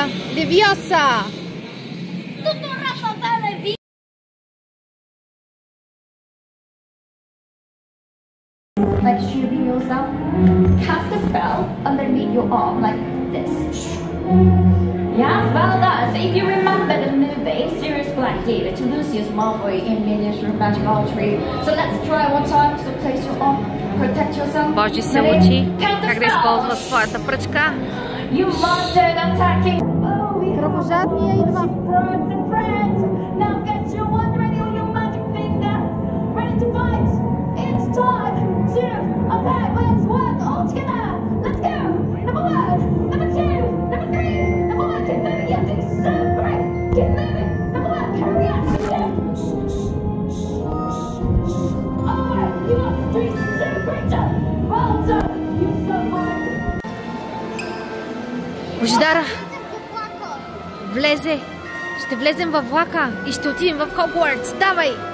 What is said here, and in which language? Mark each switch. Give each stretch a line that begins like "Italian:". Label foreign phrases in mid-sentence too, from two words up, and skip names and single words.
English: Левиоса! Like shooting yourself, cast a spell underneath your arm like this. Yes, well done. So if you remember the movie Sirius Black gave it to Lucius Malfoy in Miniature Magic Archery. So let's try one time. So place your arm, protect yourself.
Bulgarian: Божи се учи как да използва своята пръчка.
English: You monster attacking.
Bulgarian: Кръвожадния идва.
English: Now get your wand ready on your magic finger. Ready to fight. It's time to attack. Let's work all together. Let's go. Number 1, number 2, number 3. Number 1, keep moving. You're doing so great. Keep moving. Number 1, carry on. Alright, you are doing so great job. Well done. You're so fine.
Bulgarian: Божидара влезе. Ще влезем във влака и ще отидем в Хогвартс. Давай!